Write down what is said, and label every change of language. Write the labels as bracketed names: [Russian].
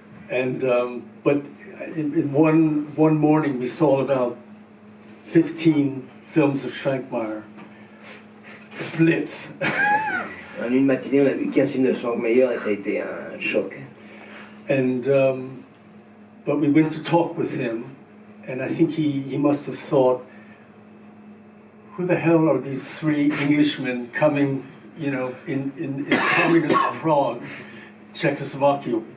[English] And but in one morning we saw about 15 films of Schweikmeyer. Blitz. [French] En une matinée, on a vu 15 films de Schweikmeyer et ça a été un choc. [English] And but we went to talk with him, and I think he must have thought, who the hell are these three Englishmen coming, in communist Prague, Czechoslovakia?